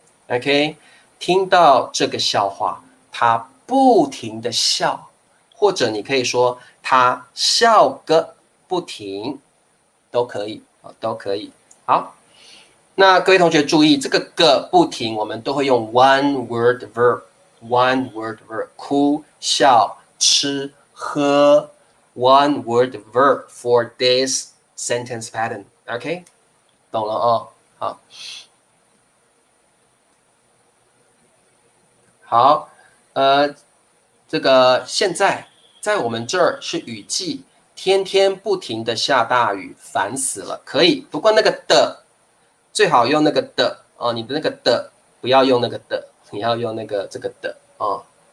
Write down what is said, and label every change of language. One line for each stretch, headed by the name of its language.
Chinese: OK， 听到这个笑话，他不停的笑，或者你可以说他笑个不停，都可以都可以。好，那各位同学注意，这个个不停，我们都会用
English: one word verb，one word verb，
Chinese: 哭、笑、吃、喝。
English: One word verb for this sentence pattern.
Chinese: OK， 懂了好，好，这个现在在我们这儿是雨季，天天不停的下大雨，烦死了。可以，不过那个的最好用那个的你的那个的不要用那个的，你要用那个这个的好。